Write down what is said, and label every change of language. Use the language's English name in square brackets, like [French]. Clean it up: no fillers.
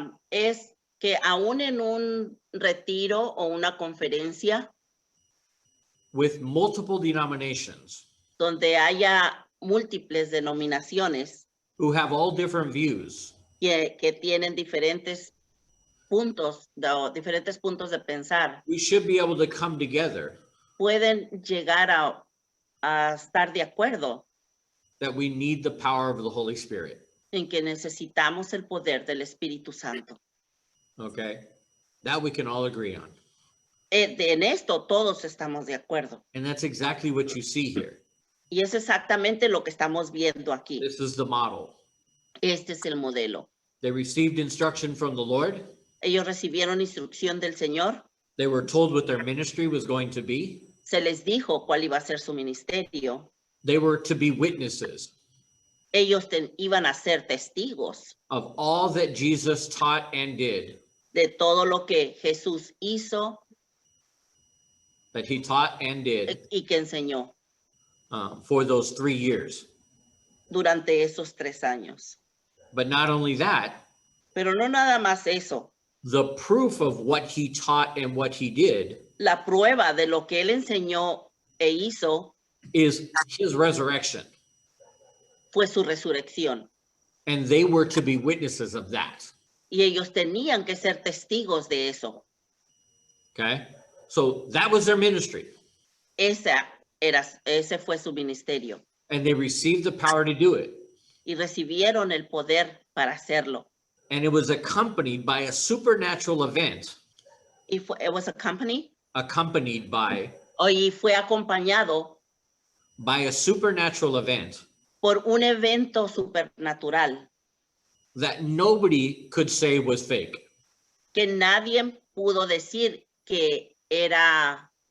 [Spanish] es que aún en un retiro o una conferencia [English] with multiple denominations [Spanish] donde haya múltiples denominaciones [English] who have all different views, [Spanish] que tienen diferentes puntos de pensar, [English] we should be able to come together [Spanish] pueden llegar a estar de acuerdo [English] that we need the power of the Holy Spirit. [Spanish] en que necesitamos el poder del Espíritu Santo. [English] Okay? That we can all agree on. [Spanish] En esto todos estamos de acuerdo. [English] And that's exactly what you see here. [Spanish] Y es exactamente lo que estamos viendo aquí. [English] This is the model. [Spanish] Este es el modelo. [English] They received instruction from the Lord. [Spanish] Ellos recibieron instrucción del Señor. [English] They were told what their ministry was going to be. [Spanish] Se les dijo cuál iba a ser su ministerio. [English] They were to be witnesses [Spanish] Ellos iban a ser testigos [English] of all that Jesus taught and did, [Spanish] de todo lo que Jesús hizo [English] that he taught and did [Spanish] y que enseñó [English] for those 3 years. [Spanish] durante esos 3 años. [English] But not only that, [Spanish] Pero no nada más eso. [English] the proof of what he taught and what he did [Spanish] La prueba de lo que él enseñó e hizo [English] is his resurrection. [Spanish] fue su resurrección. [English] And they were to be witnesses of that. [Spanish] Y ellos tenían que ser testigos de eso. [English] Okay? So that was their ministry. [Spanish] Ese fue su ministerio. [English] And they received the power to do it. [Spanish] Y recibieron el poder para hacerlo. [English] And it was accompanied by a supernatural event, It was accompanied, accompanied [Spanish] y fue acompañado [English] by a supernatural event [Spanish] por un evento supernatural [English] that nobody could say was fake. [Spanish] que nadie pudo decir que era